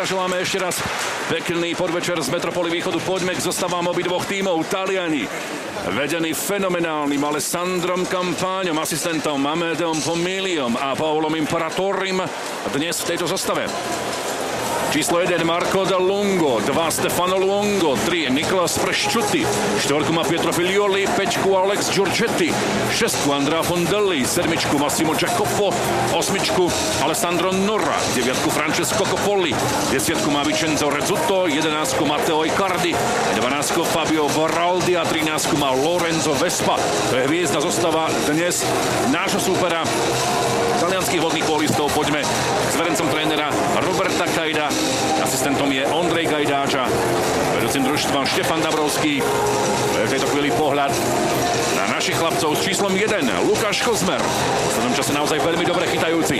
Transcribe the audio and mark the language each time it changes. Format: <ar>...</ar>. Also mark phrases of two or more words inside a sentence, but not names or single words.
<sk>Želáme ešte raz pekný podvečer z Metropoly Východu. Poďme k zostavám obidvoch tímov. Taliani vedení fenomenálnym Alessandrom Campáňom, asistentom Amedom Pomiliom a Paolom Imperatorim dnes v tejto zostave. Číslo 1 Marco Del Lungo, 2 Stefano Luongo, 3 Nicolas Presciutti, 4 má Pietro Figlioli, 5 Alex Giorgetti, 6 Andrea Fondelli, 7 Massimo Giacoppo, 8 Alessandro Norra, 9 Francesco Coppolli, 10 má Vincenzo Rezzuto, 11 Matteo Icardi, 12 Fabio Baraldi a 13 má Lorenzo Vespa. To je hviezdna zostava dnes nášho súpera talianských vodných polistov. Poďme s verencom trénera Roberta Kajda, asistentom je Ondrej Gajdáča, vedúcim družstva Štefan Dabrovský. V tejto chvíli pohľad na našich chlapcov s číslom 1 Lukáš Kozmer, v poslednom čase naozaj veľmi dobre chytajúci.</sk>